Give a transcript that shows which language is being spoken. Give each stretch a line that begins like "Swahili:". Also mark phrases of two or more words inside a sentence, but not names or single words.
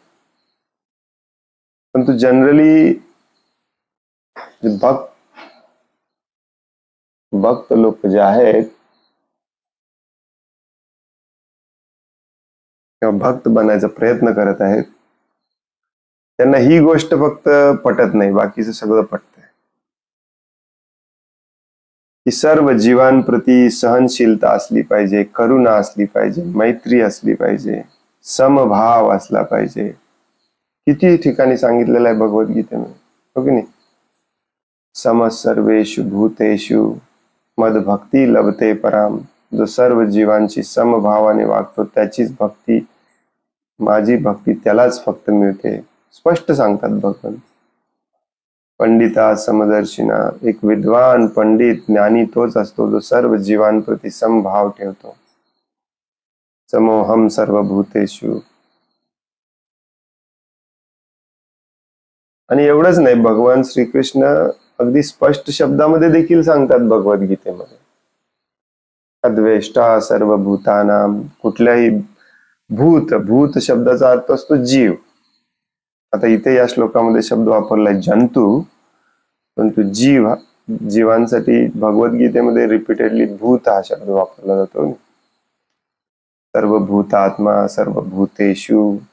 Marathi: परंतु जनरली भक्त लोक जे आहेत किंवा भक्त बनायचा प्रयत्न करत आहेत त्यांना ही गोष्ट फक्त पटत नाही, बाकीचं सगळं पटतंय. की सर्व जीवांप्रती सहनशीलता असली पाहिजे, करुणा असली पाहिजे, मैत्री असली पाहिजे, समभाव असला पाहिजे. किती ठिकाणी सांगितलेलं आहे भगवद्गीतेमध्ये, हो की नाही?
Sanskrit: सम सर्वेषु भूतेषु मदभक्ती लभते पराम.
Marathi: जो सर्व जीवांची समभावाने वागतो त्याचीच भक्ती, माझी भक्ती त्यालाच फक्त मिळते. स्पष्ट सांगतात भगवंत.
Sanskrit: पंडिता समदर्शिना,
Marathi: एक विद्वान पंडित ज्ञानी तोच असतो जो सर्व जीवांप्रती समभाव ठेवतो.
Sanskrit: समोहम सर्वभूतेषु.
Marathi: आणि एवढंच नाही, भगवान श्रीकृष्ण अगदी स्पष्ट शब्दामध्ये देखील सांगतात भगवद्गीतेमध्ये,
Sanskrit: अद्वेष्टा सर्वभूतानाम.
Marathi: कुठल्याही भूत, भूत शब्दाचा अर्थ असतो जीव. आता इथे या श्लोकामध्ये शब्द वापरलाय जंतू, परंतु जीव, जीवांसाठी भगवद्गीतेमध्ये रिपीटेडली भूत हा शब्द वापरला जातो.
Sanskrit: सर्वभूतात्मा, सर्वभूतेषु.